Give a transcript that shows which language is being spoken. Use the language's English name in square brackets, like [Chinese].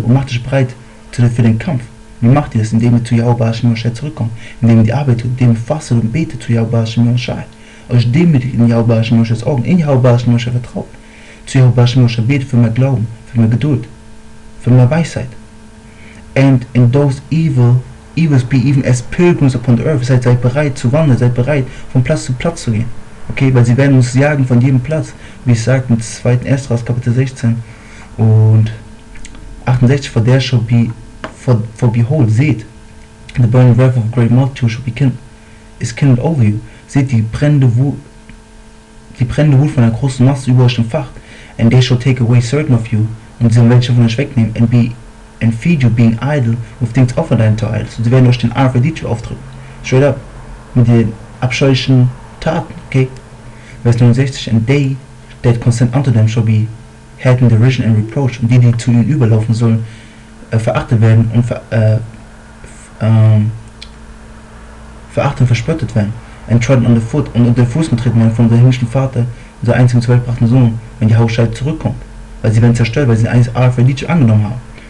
[German] Und macht euch bereit für den Kampf. Wie macht ihr das? Indem ihr zu Jehovah zurückkommt. Indem ihr die arbeitet, indem ihr fastet und betet zu Jehovah euch demütigt in Jehovah's Augen, in Jehovah's vertraut. Zu Jehovah's betet für mehr Glauben, für mehr Geduld, für mehr Weisheit. [English] And in those evils be even as pilgrims upon the earth. [German] Seid bereit zu wandern, seid bereit von Platz zu Platz zu gehen. Okay, weil sie werden uns jagen von jedem Platz, wie es sagt im 2. Esdras Kapitel 16 und 68, [English] for there shall be, for behold, [German] seht, [English] the burning wrath of a great multitude shall be kindled over you. [German] Seht, die brennende Wut von einer großen Masse über euch entfacht. [English] And they shall take away certain of you, [German] und sie werden welche von euch wegnehmen, [English] and feed you, being idle, with things offered unto idols. [German] Und sie werden euch den Aphrodite aufdrücken. [English] Straight up. [German] Mit den abscheulichen Taten, okay? Vers 69, [English] and they that consent unto them shall be held in derision and reproach. [German] Und die zu ihnen überlaufen sollen, verachtet werden und verachtet und verspottet werden. [English] And trodden on the foot, [German] und unter den Fuß getreten werden von unserem himmlischen Vater, unser einzigen zu Welt gebrachten Sohn, wenn die Hausscheid zurückkommt. Weil sie werden zerstört, weil sie ein Aphrodite angenommen haben.